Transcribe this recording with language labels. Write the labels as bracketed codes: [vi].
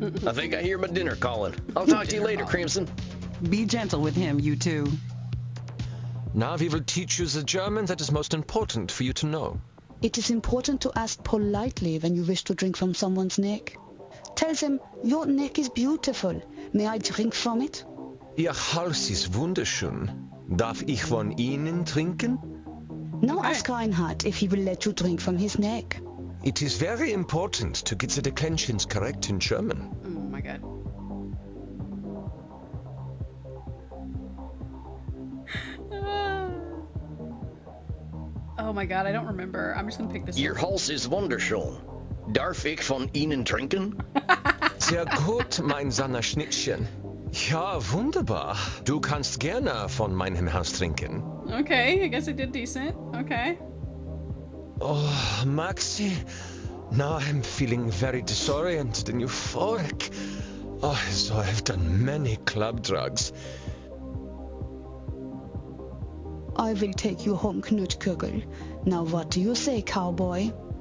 [en] I think I hear my dinner calling. I'll talk to you later, Crimson. Be gentle with him, you two. Now we will teach you the German that is most important for you to know. It is important to ask politely when you wish to drink from someone's neck. Tell them, your neck is beautiful. May I drink from it? [de] Ihr Hals ist wunderschön. Darf ich von Ihnen trinken? [en] Now Okay. ask Reinhard if he will let you drink from his neck. It is very important to get the declensions correct in German. Oh my god. Oh my god, I don't remember. I'm just gonna pick this [de] Ihr [en] one. [de] Hals ist wunderschön. Darf ich von Ihnen trinken? Sehr gut, mein Sanna-Schnittchen. Ja, wunderbar. Du kannst gerne von meinem Haus trinken. [en] Okay, I guess I did decent. Okay. Oh, Maxie. Now I'm feeling very disoriented and euphoric. Oh, so I've done many club drugs. I will take you home, Knutkugel. Now what do you say, cowboy?